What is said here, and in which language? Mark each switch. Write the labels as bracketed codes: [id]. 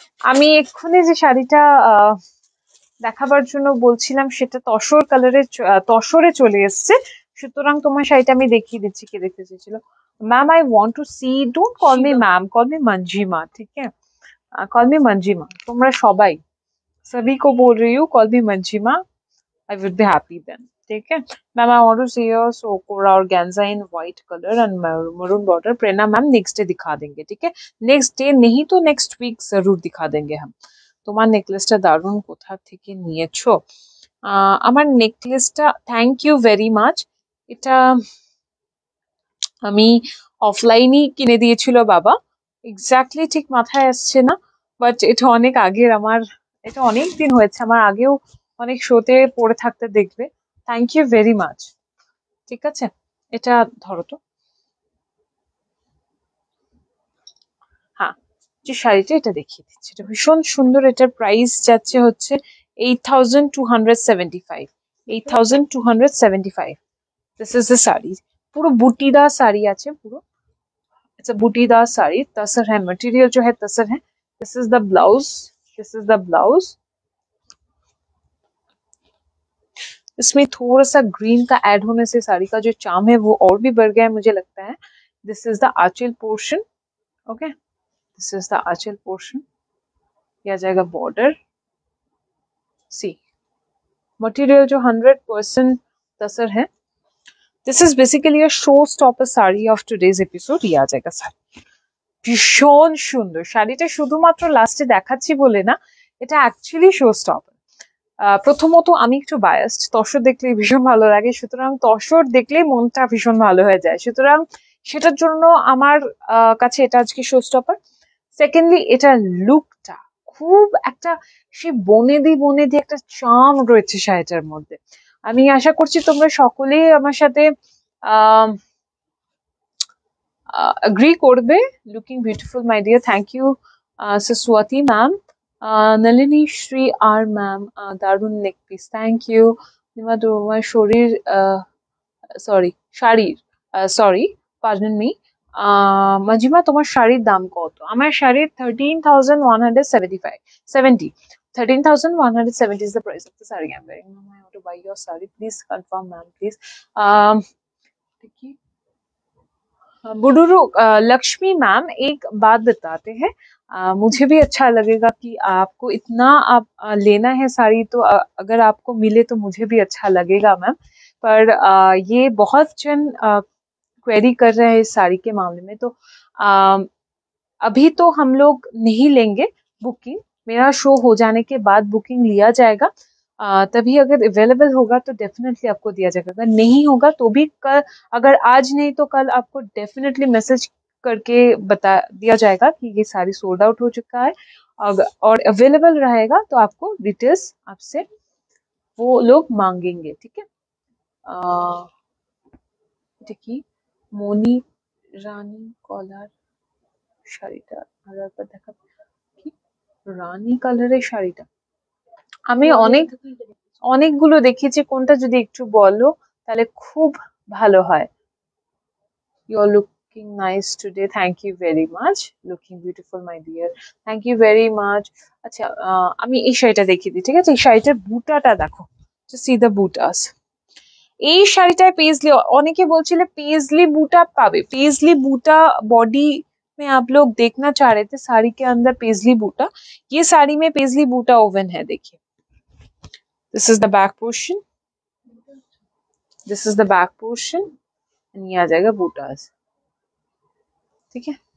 [bn] আমি এক্ষুনি যে শাড়িটা দেখাবার জন্য বলছিলাম সেটা তসর কালারের, তসরে চলে এসছে, সুতরাং তোমার শাড়িটা আমি দেখিয়ে দিচ্ছি। কে দেখতে চেয়েছিল? [en] ma'am I want to see, don't call me ma'am, call me Manjima, [hi] ठीक है, [en] Call me Manjima. [bn] তোমরা সবাই, [hi] सभी को बोल रही हूँ, [en] Call me Manjima, I would be happy then, ठीक है। Ma'am I want to see your sokora organza in white colour and maroon border. [hi] Prerna ma'am next day दिखा देंगे, ठीक है, नेक्स्ट डे नहीं तो नेक्स्ट वीक जरूर दिखा देंगे हम। [bn] তোমার নেকলেসটা দারুণ, কোথা থেকে নিয়েছো? আমার নেকলেসটা, [en] Thank you very much. [bn] এটা আমি অফলাইনই কিনে দিয়েছিল বাবা, এক্স্যাক্টলি ঠিক মাথায় আসছে না, বাট এটা অনেক আগের আমার, এটা অনেক দিন হয়েছে, আমার আগেও অনেক শোতে পড়ে থাকতে দেখবে। [en] Thank you very much. [bn] ঠিক আছে, এটা ধরো তো। হ্যাঁ, যে শাড়িটা এটা দেখিয়ে দিচ্ছি, এটা ভীষণ সুন্দর। এটার প্রাইস যাচ্ছে হচ্ছে 8,275, 8,275। [en] this is the sari, [bn] পুরো বুটিदार শাড়ি আছে পুরো। [en] it's a बूटीदार साड़ी, [hi] तसर है, मटेरियल जो है तसर है। [en] This is the blouse, this is the blouse. [hi] इसमें थोड़ा सा ग्रीन का ऐड होने से साड़ी का जो चार्म है वो और भी बढ़ गया है मुझे लगता है। [en] This is the aanchal portion, okay, this is the aanchal portion. [hi] ये आ जाएगा बॉर्डर। सी मटेरियल जो 100% तसर है। [en] This is basically a show stopper sari of today's episode. [hi] ये आ जाएगा साड़ी, [bn] ভীষণ সুন্দর শাড়িটা। শুধুমাত্র লাস্টে দেখাচ্ছি বলে না, এটা অ্যাকচুয়ালি শো স্টপার। প্রথমত আমি একটু বায়াসড, তসর দেখলে ভীষণ ভালো লাগে, সুতরাং তসর দেখলেই মনটা ভীষণ ভালো হয়ে যায়, সুতরাং সেটার জন্য আমার কাছে এটা আজকে শো স্টপার। সেকেন্ডলি এটার লুকটা খুব একটা, সে বনেদি একটা চার্ম রয়েছে শাড়িটার মধ্যে। আমি আশা করছি তোমরা সকলেই আমার সাথে আহ agree করবে। [en] Looking beautiful my dear, thank you Saswati ma'am. Nalini Shri আর ma'am, দারুণ neck piece, thank you. [bn] তোমার শরীর, সরি শাড়ির, সরি পার্ডন মি, মজিমা তোমার শাড়ির দাম কত? আমার শাড়ির [en] 13,175, 70, 13,170 is the price of the saree I'm wearing. Ma'am, I want to buy your saree, please confirm ma'am please. [hi] देखिए बुडुरु, लक्ष्मी मैम एक बात बताते हैं, मुझे भी अच्छा लगेगा कि आपको इतना आप लेना है साड़ी, तो अगर आपको मिले तो मुझे भी अच्छा लगेगा मैम। पर ये बहुत जन क्वेरी कर रहे हैं इस साड़ी के मामले में, तो अभी तो हम लोग नहीं लेंगे बुकिंग, मेरा शो हो जाने के बाद बुकिंग लिया जाएगा। तभी अगर अवेलेबल होगा तो डेफिनेटली आपको दिया जाएगा, अगर नहीं होगा तो भी कल, अगर आज नहीं तो कल आपको डेफिनेटली मैसेज करके बता दिया जाएगा कि ये सारी सोल्ड आउट हो चुका है। और अवेलेबल रहेगा तो आपको डिटेल्स आपसे वो लोग मांगेंगे, ठीक है। [bn] देखिए मोनी রানী কলার শাড়িটা আর একবার দেখা, কি রানী কালারের শাড়িটা আমি অনেকগুলো দেখেছি, কোনটা যদি একটু বলো তাহলে খুব ভালো হয়। [en] You are looking nice today, thank you very much, looking beautiful my dear, thank you very much। [bn] আচ্ছা আমি এই শাড়িটা দেখিয়ে দিই, ঠিক আছে। এই শাড়িটার বুটাটা দেখো, [en] to see the butas। [bn] এই শাড়িটায় পেজলি, অনেকে বলছিলে [hi] पेजली बूटा पावे, पेजली बूटा बॉडी में आप लोग देखना चाह रहे थे साड़ी के अंदर पेजली बूटा, ये साड़ी में पेजली बूटा ओवन है, देखिए। [en] this is the back portion, this is the back portion, [hi] ये आ जाएगा बूटास, ठीक है।